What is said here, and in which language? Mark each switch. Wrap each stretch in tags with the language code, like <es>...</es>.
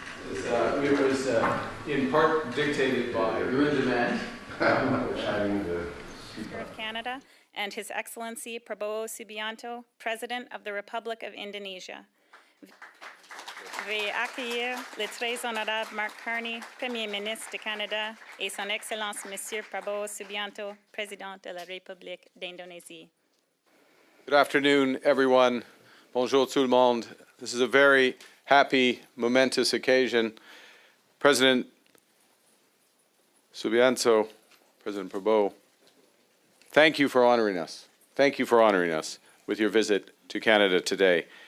<en>It was in part dictated by Dengan, of Canada, and His Excellency Prabowo Subianto, President of the Republic of Indonesia.</en> <fr>Veuillez accueillir le très honorable Mark Carney, Premier ministre de Canada, et Son Excellence Monsieur Prabowo Subianto, Président de la République d'Indonésie.</fr> <en>Good afternoon, everyone.</en> <fr>Bonjour tout le monde.</fr> <en>This is a very happy, momentous occasion. President Subianto, President Prabowo, thank you for honoring us. Thank you for honoring us with your visit to Canada today.</en>